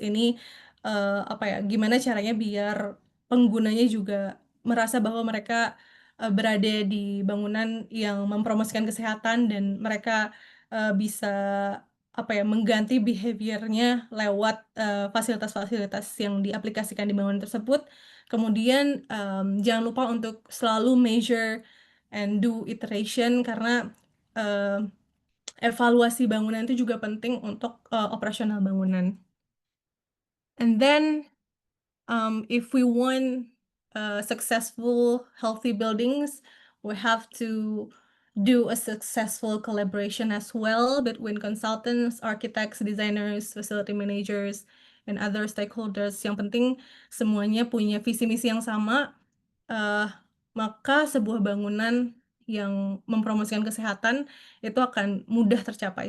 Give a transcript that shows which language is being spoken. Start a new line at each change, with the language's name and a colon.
Indonesian: Ini gimana caranya biar penggunanya juga merasa bahwa mereka berada di bangunan yang mempromosikan kesehatan dan mereka bisa mengganti behaviornya lewat fasilitas-fasilitas yang diaplikasikan di bangunan tersebut. Kemudian jangan lupa untuk selalu
English: measure and do iteration,
Indonesian: karena evaluasi bangunan itu juga penting untuk operasional bangunan.
English: And then if we want successful healthy buildings, we have to do a successful collaboration as well between consultants, architects, designers, facility managers, and other stakeholders.
Indonesian: Yang penting semuanya punya visi misi yang sama, maka sebuah bangunan yang mempromosikan kesehatan itu akan mudah tercapai.